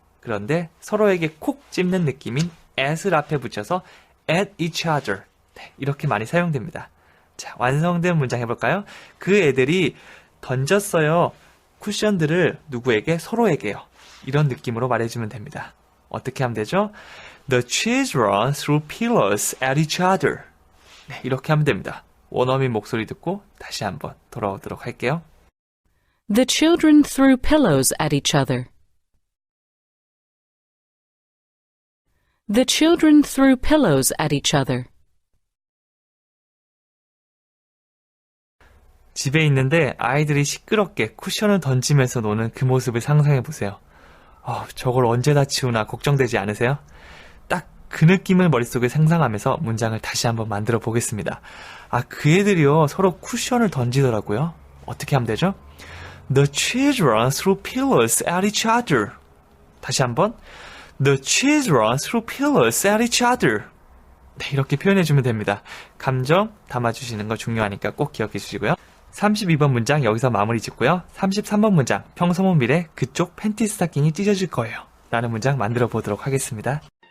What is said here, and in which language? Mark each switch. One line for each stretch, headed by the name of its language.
Korean: 그런데 서로에게 콕 찝는 느낌인 at을 앞에 붙여서
English: at each other.
Korean: 네, 이렇게 많이 사용됩니다. 자, 완성된 문장 해볼까요? 그 애들이 던졌어요. 쿠션들을 누구에게? 서로에게요. 이런 느낌으로 말해주면 됩니다. 어떻게 하면 되죠?
English: The children threw pillows at each other.
Korean: 네, 이렇게 하면 됩니다. 원어민 목소리 듣고 다시 한번 돌아오도록 할게요.
English: The children threw pillows at each other. The children threw pillows at each other.
Korean: 집에 있는데 아이들이 시끄럽게 쿠션을 던지면서 노는 그 모습을 상상해 보세요. 저걸 언제 다 치우나 걱정되지 않으세요? 딱 그 느낌을 머릿속에 상상하면서 문장을 다시 한번 만들어 보겠습니다. 그 애들이요 서로 쿠션을 던지더라고요. 어떻게 하면 되죠?
English: The children threw pillows at each other.
Korean: 다시 한번
English: The children threw pillows at each other.
Korean: 네, 이렇게 표현해주면 됩니다. 감정 담아주시는 거 중요하니까 꼭 기억해 주시고요. 32번 문장 여기서 마무리 짓고요. 33번 문장 평소문 미래 그쪽 팬티 스타킹이 찢어질 거예요. 라는 문장 만들어 보도록 하겠습니다.